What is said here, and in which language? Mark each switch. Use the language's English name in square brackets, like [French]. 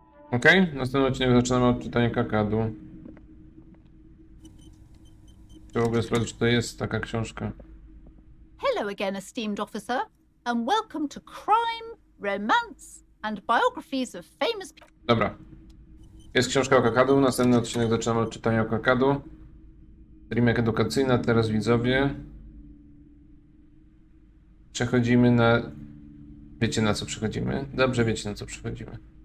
[Polish] Okej? Następny odcinek zaczynamy od czytania kakadu. Chcę w ogóle sprawdzić, czy to jest taka książka. [English] Hello again, esteemed officer, and welcome to Crime, Romance, and Biographies of Famous People. [Polish] Dobra. Jest książka o kakadu, następny odcinek zaczynamy od czytania o kakadu. Remake edukacyjna, teraz widzowie. Przechodzimy na... Wiecie na co przechodzimy? Dobrze wiecie na co przechodzimy.